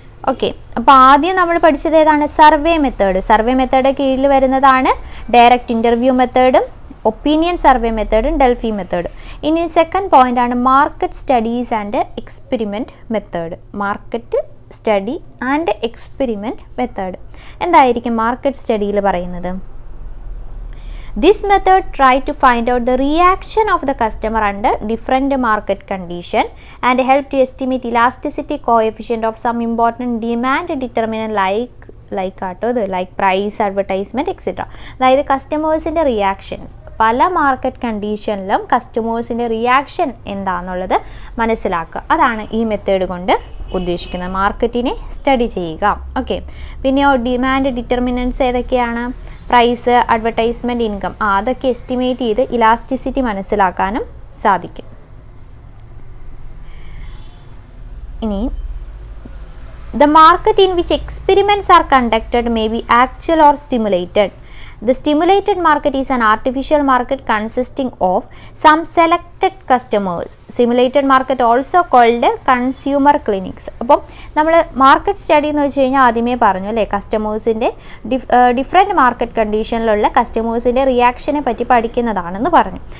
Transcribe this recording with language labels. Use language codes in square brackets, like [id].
[ml] Okay, അപ്പോൾ ആദ്യം നമ്മൾ പഠിച്ചത് ഏതാണ്? Survey method. സർവേ മെത്തേഡ് കീഴിൽ വരുന്നതാണ് direct interview മെത്തേഡും opinion survey മെത്തേഡും Delphi method. ഇനി സെക്കൻഡ് പോയിന്റ് ആണ് market studies and experiment method. Market study and experiment method എന്തായിരിക്കും മാർക്കറ്റ് സ്റ്റഡിയിൽ പറയുന്നത്? [en] This method try to find out the reaction of the customer under different market condition and help to estimate elasticity coefficient of some important demand determinant like price, advertisement, etc. [ml] അതായത് കസ്റ്റമേഴ്സിൻ്റെ reactions പല market കണ്ടീഷനിലും കസ്റ്റമേഴ്സിൻ്റെ reaction എന്താണെന്നുള്ളത് മനസ്സിലാക്കുക. അതാണ് ഈ method കൊണ്ട് ഉദ്ദേശിക്കുന്നത്, മാർക്കറ്റിനെ study ചെയ്യുക. ഓക്കെ, പിന്നെയോ ഡിമാൻഡ് ഡിറ്റർമിനൻസ് ഏതൊക്കെയാണ്? പ്രൈസ്, അഡ്വർടൈസ്മെൻറ്റ്, ഇൻകം, അതൊക്കെ എസ്റ്റിമേറ്റ് ചെയ്ത് ഇലാസ്റ്റിസിറ്റി മനസ്സിലാക്കാനും സാധിക്കും. ഇനി [en] the market in which experiments are conducted may be actual or stimulated. The stimulated market is an artificial market consisting of some selected customers. Simulated market also called consumer clinics. [ml] അപ്പോൾ നമ്മൾ market study എന്ന് വെച്ച് കഴിഞ്ഞാൽ ആദ്യമേ പറഞ്ഞു അല്ലേ, കസ്റ്റമേഴ്സിൻ്റെ different market കണ്ടീഷനിലുള്ള കസ്റ്റമേഴ്സിൻ്റെ റിയാക്ഷനെ പറ്റി പഠിക്കുന്നതാണെന്ന് പറഞ്ഞു.